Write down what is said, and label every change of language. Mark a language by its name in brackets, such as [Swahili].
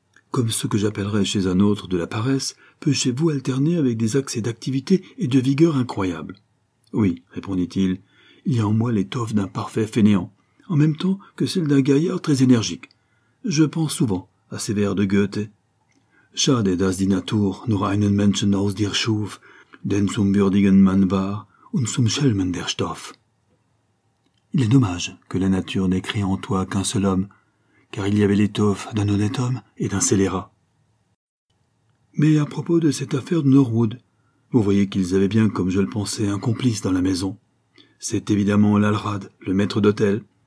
[French] Comme ce que j'appellerais chez un autre de la paresse peut chez vous alterner avec des accès d'activité et de vigueur incroyables. »« Oui, répondit-il, il y a en moi l'étoffe d'un parfait fainéant, en même temps que celle d'un gaillard très énergique. Je pense souvent à ces vers de Goethe. » [German] Schade das die Natur, nur einen Menschen aus dir schuf, den zum würdigen Mann war und zum Schelmen der Stoff. [French] Il est dommage que la nature n'ait créé en toi qu'un seul homme, car il y avait l'étoffe d'un honnête homme et d'un scélérat. Mais à propos de cette affaire de Norwood, vous voyez qu'ils avaient bien, comme je le pensais, un complice dans la maison. C'est évidemment l'Alrad, le maître d'hôtel.